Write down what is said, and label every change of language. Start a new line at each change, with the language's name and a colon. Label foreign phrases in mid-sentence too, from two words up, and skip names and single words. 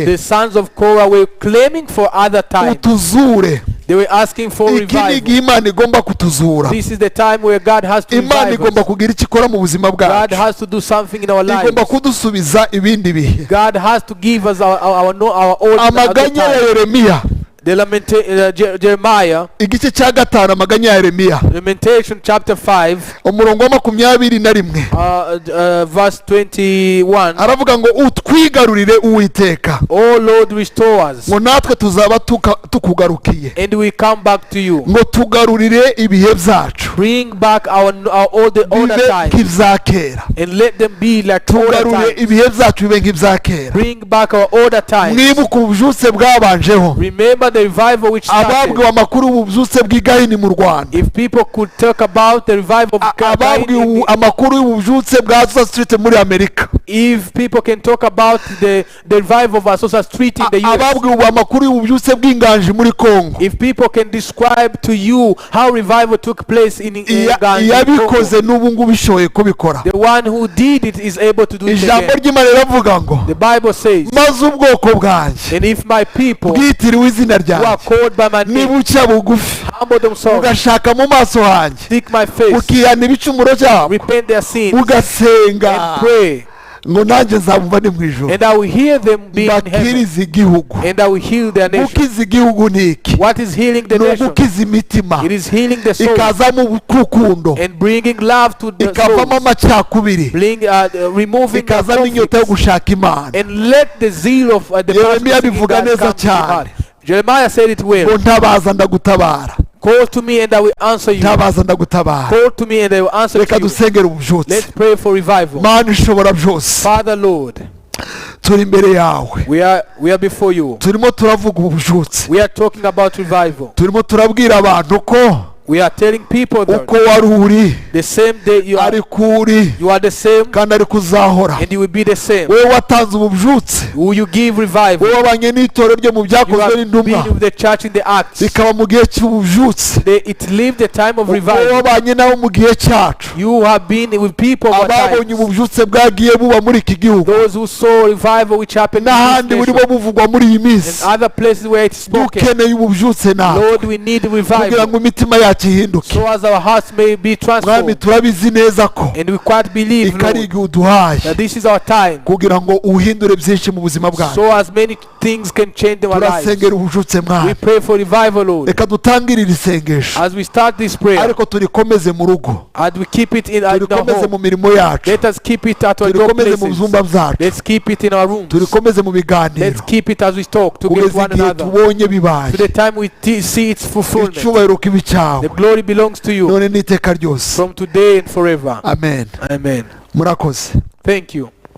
English: The sons of Korah were claiming for other times.
Kinyarwanda: utuzure.
English: They were asking for
Kinyarwanda: iki ni
English: revival.
Kinyarwanda: igihe Imana igomba kutuzura.
English: This is the time where God has to
Kinyarwanda: Imana
English: revive
Kinyarwanda: igomba
English: us.
Kinyarwanda: kugira icyo ikora mu buzima
English: God
Kinyarwanda: bwacu,
English: has to do something in our lives.
Kinyarwanda: igomba kudusubiza ibindi bihe.
English: God has to give us our old
Kinyarwanda: amaganya ya
English: time.
Kinyarwanda: Yeremiya,
English: The Jeremiah,
Kinyarwanda: igice cya gatanu, amaganya ya Yeremiya,
English: Lamentation chapter 5,
Kinyarwanda: umurongo wa 21.
English: verse 21.
Kinyarwanda: aravuga ngo utwigarurire Uwiteka,
English: Oh Lord, restore us,
Kinyarwanda: ngo natwe tuzaba tukugarukiye,
English: and we come back to you.
Kinyarwanda: ngo tugarurire ibihe byacu
English: Bring back our older
Kinyarwanda: bibe
English: times,
Kinyarwanda: nk'ibya kera.
English: and let them be like older
Kinyarwanda: tugarure
English: times.
Kinyarwanda: ibihe byacu bibe nk'ibya kera.
English: Bring back our older times.
Kinyarwanda: mwibuke ububyutse bwabanjeho.
English: Remember the revival which started.
Kinyarwanda: ababwiwe amakuru y'ububyutse bw'igahini mu Rwanda,
English: If people could talk about the revival of
Kinyarwanda: ababwiwe
English: Gain
Kinyarwanda: amakuru y'ububyutse bwa Azusa Street muri Amerika,
English: If people can talk about the revival of Asosa Street in the US,
Kinyarwanda: ababwiwe ubu amakuru y'ububyutse bw'inganji muri Kongo,
English: if people can describe to you how revival took place in Uganda,
Kinyarwanda: yabikoze n'ubu ngubu ishoboye kubikora.
English: the one who did it is able to do it
Kinyarwanda: Ijambo
English: again.
Kinyarwanda: ry'Imana riravuga ngo
English: The Bible says,
Kinyarwanda: maze ubwoko bwanjye
English: and if my people
Kinyarwanda: bwitiriwe izina
English: who are
Kinyarwanda: ryanjye
English: called by my name
Kinyarwanda: nibuca bugufi
English: humble themselves,
Kinyarwanda: ugashaka mu maso hanjye
English: seek my face,
Kinyarwanda: ukihana ibicumuro byabo
English: repent their sins,
Kinyarwanda: ugasenga
English: and pray,
Kinyarwanda: ngo nanjye nzabumva ni mu ijoro
English: and I will hear them be in heaven,
Kinyarwanda: bakiriza igihugu.
English: and I will heal their nation.
Kinyarwanda: Gukiza igihugu ni iki?
English: What is healing the
Kinyarwanda: Ni
English: nation?
Kinyarwanda: ugukiza imitima,
English: It is healing the soul
Kinyarwanda: ikazamo urukundo,
English: and bringing love to the
Kinyarwanda: ikavamo
English: soul,
Kinyarwanda: amacakubiri,
English: removing the
Kinyarwanda: ikazamo inyota yo
English: conflicts,
Kinyarwanda: gushaka Imana.
English: and let the zeal of the
Kinyarwanda: Yeremiya
English: pastor
Kinyarwanda: bivuga
English: come
Kinyarwanda: neza
English: to the heart.
Kinyarwanda: cyane
English: Jeremiah said it
Kinyarwanda: ngo
English: well.
Kinyarwanda: ntabaza ndagutabara,
English: Call to me and I will answer you.
Kinyarwanda: ntabaza ndagutabara.
English: Call to me and I will answer
Kinyarwanda: Reka
English: to you.
Kinyarwanda: dusengere ububyutse.
English: Let's pray for revival.
Kinyarwanda: Mana ishobora byose,
English: Father Lord,
Kinyarwanda: turi imbere yawe,
English: we are before you.
Kinyarwanda: turimo turavuga ububyutse,
English: We are talking about revival.
Kinyarwanda: turimo turabwira abantu ko
English: We are telling people
Kinyarwanda: uko
English: that
Kinyarwanda: wari uri
English: the same day you are the same,
Kinyarwanda: kandi ariko uzahora.
English: and you will be the same.
Kinyarwanda: Wowe watanze ububyutse,
English: Will you give revival?
Kinyarwanda: wowe wabanye n'itorero ryo mu
English: You
Kinyarwanda: byakozwe
English: have
Kinyarwanda: n'intumwa,
English: been with the church in the Acts.
Kinyarwanda: bikaba mu gihe cy'ububyutse.
English: It lived the time of
Kinyarwanda: Wowe
English: revival.
Kinyarwanda: wabanye nabo mu gihe cyacu,
English: You have been with people who are
Kinyarwanda: ababonye
English: times.
Kinyarwanda: ububyutse bwagiye buba muri iki gihugu
English: Those who saw revival which happened in
Kinyarwanda: n'ahandi
English: this
Kinyarwanda: burimo
English: nation,
Kinyarwanda: buvugwa muri iyi
English: and
Kinyarwanda: minsi.
English: other places where it's spoken.
Kinyarwanda: Dukeneye ububyutse nawe
English: Lord, we need
Kinyarwanda: kugira
English: revival
Kinyarwanda: ngo imitima yacu ihinduke.
English: so as our hearts may be
Kinyarwanda: Mwami,
English: transformed.
Kinyarwanda: turabizi neza ko
English: And we quite believe,
Kinyarwanda: iki ari
English: Lord,
Kinyarwanda: igihe uduhaye
English: that this is our time
Kinyarwanda: kugira ngo uhindure byinshi mu buzima bwacu.
English: so as many things can change our lives.
Kinyarwanda: Turasengera ububyutse
English: We
Kinyarwanda: Mwami,
English: pray for revival, Lord.
Kinyarwanda: reka dutangire iri sengesho
English: As we start this prayer,
Kinyarwanda: ariko turikomeze mu rugo,
English: and we keep it in our
Kinyarwanda: turikomeze mu
English: home.
Kinyarwanda: mirimo yacu,
English: Let us keep it at our job
Kinyarwanda: turikomeze mu
English: places.
Kinyarwanda: byumba byacu,
English: Let's keep it in our rooms.
Kinyarwanda: turikomeze mu biganiro
English: Let's keep it as we talk to get
Kinyarwanda: kugeza
English: one
Kinyarwanda: igihe
English: another.
Kinyarwanda: tubonye bibaye.
English: To the time we see its fulfillment.
Kinyarwanda: Icyubahiro kibi cyawe
English: The glory belongs to you
Kinyarwanda: none n'iteka ryose.
English: from today and forever.
Kinyarwanda: Amen.
English: Amen.
Kinyarwanda: Murakoze.
English: Thank you.